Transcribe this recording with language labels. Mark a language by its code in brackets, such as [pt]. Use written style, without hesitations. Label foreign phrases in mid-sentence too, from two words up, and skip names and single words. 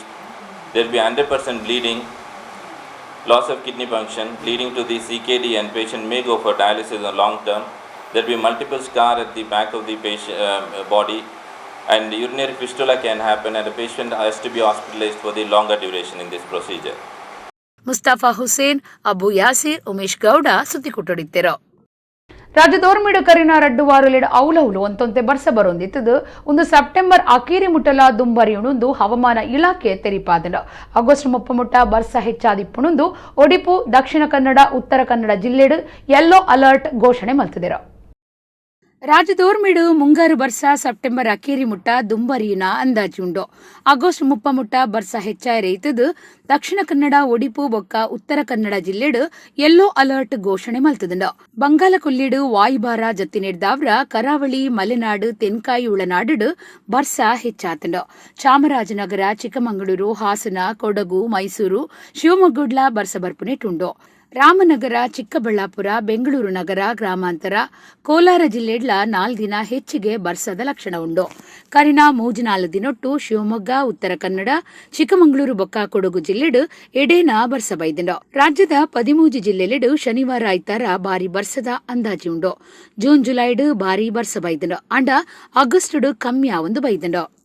[en] There'll be 100% bleeding, loss of kidney function leading to the CKD, and patient may go for dialysis on long term. There'll be multiple scar at the back of the patient body, and urinary fistula can happen, and the patient has to be hospitalized for the longer duration in this procedure. [tcy] ಮುಸ್ತಫಾ ಹುಸೇನ್, ಅಬು ಯಾಸಿರ್, ಉಮೇಶ್ ಗೌಡ ಸುದ್ದಿಕೂಟಡಿತ್ತಿರೋ. ರಾಜ್ಯದೋರ್ಮಿಡು ಕರಿನ ರಡ್ಡು ವಾರುಲೆಡು ಔಲೌಲು ಒಂತೊಂತೆ ಬರ್ಸ ಬರೊಂದಿತ್ತದು ಒಂದು ಸೆಪ್ಟೆಂಬರ್ ಅಕೀರಿ ಮುಟ್ಟಲ ದುಂಬರಿಯುಣುಂದು ಹವಾಮಾನ ಇಲಾಖೆ ತೆರಿಪಾದನು. ಆಗಸ್ಟ್ 30 ಬರ್ಸ ಹೆಚ್ಚಾದಿಪ್ಪುಣುಂದು ಒಡಿಪು, ದಕ್ಷಿಣ ಕನ್ನಡ, ಉತ್ತರ ಕನ್ನಡ ಜಿಲ್ಲೆಡು [en] yellow alert [tcy] ಘೋಷಣೆ ಮಲ್ತದಿರೋ. ರಾಜ್ಯದೋರ್ಮಿಡು ಮುಂಗಾರು ಬರ್ಸ ಸೆಪ್ಟೆಂಬರ್ ಅಕೇರಿ ಮುಟ್ಟ ದುಂಬರಿಯುನ ಅಂದಾಜುಂಡು. ಆಗಸ್ಟ್ 30 ಮುಟ್ಟ ಬರ್ಸ ಹೆಚ್ಚಾಯ ರೈತದು ದಕ್ಷಿಣ ಕನ್ನಡ, ಒಡಿಪು ಬೊಕ್ಕ ಉತ್ತರ ಕನ್ನಡ ಜಿಲ್ಲೆಡು [en] yellow alert [tcy] ಘೋಷಣೆ ಮಲ್ತದುಂಡು. ಬಂಗಾಲ ಕೊಲ್ಲಿಡು ವಾಯುಭಾರ ಜತ್ತಿನಿಡ್ದಾವ್ರ ಕರಾವಳಿ, ಮಲೆನಾಡು, ತೆನ್ಕಾಯಿ ಉಳನಾಡು ಬರ್ಸ ಹೆಚ್ಚಾತುಂಡು. ಚಾಮರಾಜನಗರ, ಚಿಕ್ಕಮಗಳೂರು, ಹಾಸನ, ಕೊಡಗು, ಮೈಸೂರು, ಶಿವಮೊಗ್ಗಡ್ಲ ಬರ್ಸ ಬರ್ಪುನೆಟುಂಡು. ರಾಮನಗರ, ಚಿಕ್ಕಬಳ್ಳಾಪುರ, ಬೆಂಗಳೂರು ನಗರ, ಗ್ರಾಮಾಂತರ, ಕೋಲಾರ ಜಿಲ್ಲೆಡ್ಲ 4 ದಿನ ಹೆಚ್ಚಿಗೆ ಬರ್ಸದ ಲಕ್ಷಣ ಉಂಡು. ಕರಿನ 3 4 ದಿನೊಟ್ಟು ಶಿವಮೊಗ್ಗ, ಉತ್ತರ ಕನ್ನಡ, ಚಿಕ್ಕಮಗಳೂರು ಬೊಕ್ಕ ಕೊಡಗು ಜಿಲ್ಲೆಡು ಎಡೇನ ಬರ್ಸ ಬೈದಿಂಡು. ರಾಜ್ಯದ 13 ಜಿಲ್ಲೆಲೆಡು ಶನಿವಾರ ಐತಾರ ಬಾರಿ ಬರ್ಸದ ಅಂದಾಜಿ ಉಂಡು. ಜೂನ್ ಜುಲೈಡು ಬಾರಿ ಬರ್ಸ ಬೈದಿಂಡು. ಅಂಡ ಆಗಸ್ಟುಡು ಕಮ್ಮಿ ಆವೊಂದು ಬೈದಿಂಡು.